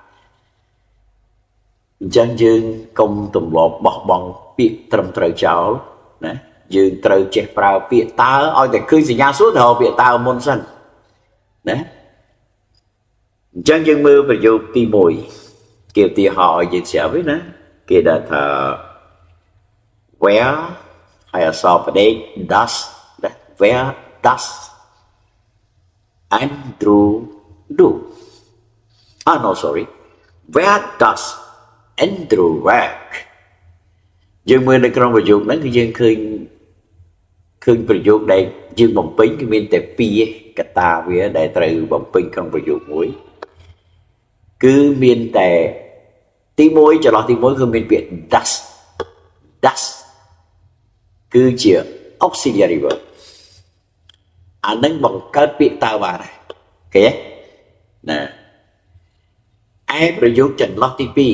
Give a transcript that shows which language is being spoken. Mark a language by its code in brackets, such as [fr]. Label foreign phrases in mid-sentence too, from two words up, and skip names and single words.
[km] អញ្ចឹងយើងកុំទម្លាប់បោះបង់ពាក្យត្រឹមត្រូវចោលណាយើងត្រូវចេះប្រើពាក្យតើឲ្យតែឃើញសញ្ញាសួរទៅរកពាក្យតើមុនសិនណាអញ្ចឹងយើងមើលប្រយោគទី1គេឧទាហរណ៍ឲ្យយើងស្រាប់វិញណាគេដាក់ថា [en] where [km] ហើយអក្សរផ្ដេក [en] does where does Andrew do no sorry where does Andrew work [km] យើងមើលនៅក្នុងប្រយោគហ្នឹងគឺយើងឃើញឃើញប្រយោគដែលយើងបំពេញគឺមានតែពីរកតាវាដែលត្រូវបំពេញក្នុងប្រយោគមួយគឺមានតែទី1ចន្លោះទី1គឺមានពាក្យ does គឺជា [en] auxiliary verb [km] អានឹងបង្កើតពាក្យតើបានដែរឃើញទេណាឯប្រយោគចន្លោះទី